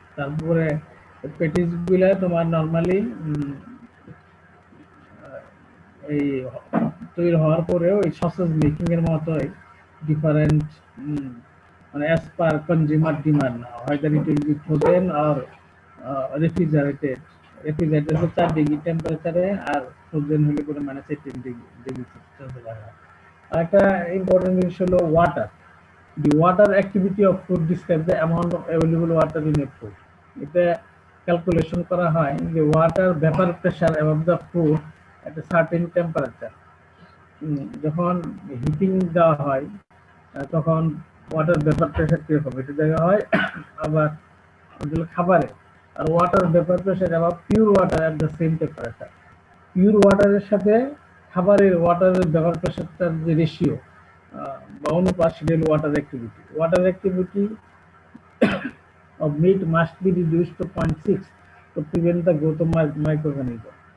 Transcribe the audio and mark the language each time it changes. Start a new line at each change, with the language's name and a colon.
Bangla: তারপরে প্যাটিস গুলা তোমার নর্মালি এই তৈরি হওয়ার পরেও এই সসেজ মেকিং এর মতোই ডিফারেন্ট, মানে
English: As per consumer demand, হয়তো it will be frozen আর refrigerated.
Bangla: Refrigerated হচ্ছে 4 ডিগ্রি টেম্পারেচারে, আর ফ্রোজেন হলে করে -18 ডিগ্রি টেম্পারেচার। আর একটা ইম্পর্টেন্ট জিনিস হলো water.
English: The water activity of food describes the amount of available water in a food.
Bangla: এটা calculation করা হয় যে water vapour pressure
English: above the food at a certain temperature,
Bangla: যখন হিটিং দেওয়া হয় তখন ওয়াটার ভেপার প্রেসার কিরকম এটা দেখা হয়। আবার খাবারে আর ওয়াটার ভেপার প্রেসার আবার pure water at the same temperature, pure ওয়াটারের সাথে খাবারের ওয়াটারের ভেপার প্রেসারটার যে রেশিও বা অনুপাত, সেটা হলো water activity
English: of meat must be reduced to 0.6 to prevent the growth of microorganism.